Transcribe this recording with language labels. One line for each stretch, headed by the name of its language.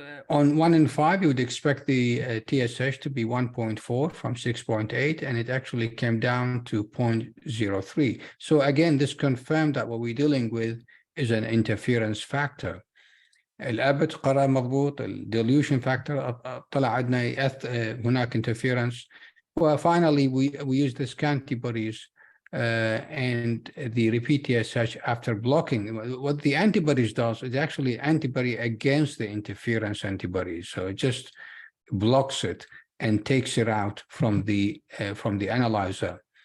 English: On 1 in 5, you would expect the TSH to be 1.4 from 6.8, and it actually came down to 0.03. So again, this confirmed that what we're dealing with is an interference factor.
Arabic: الأبت قرأ مضبوط, الديليوشن factor طلع عندنا هناك interference.
English: Well, finally, we use the antibodies and the repeat TSH after blocking. What the antibodies does is actually antibody against the interference antibodies. So it just blocks it and takes it out from the analyzer.